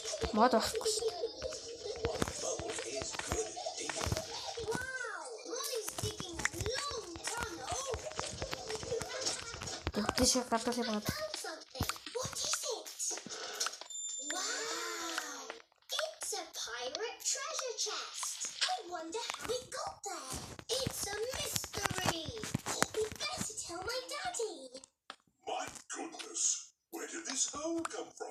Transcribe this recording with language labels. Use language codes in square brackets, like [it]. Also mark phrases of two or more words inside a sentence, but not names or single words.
[mn] Мод байхгүй. [en] One mole is good at digging. Wow, Molly's digging a long tunnel. [mn] Тэгтээ гадаа [en] Found something. What is it? Wow, it's a pirate treasure chest. I wonder how it got there. It's a mystery. We better tell my daddy. My goodness, where did this hole come from?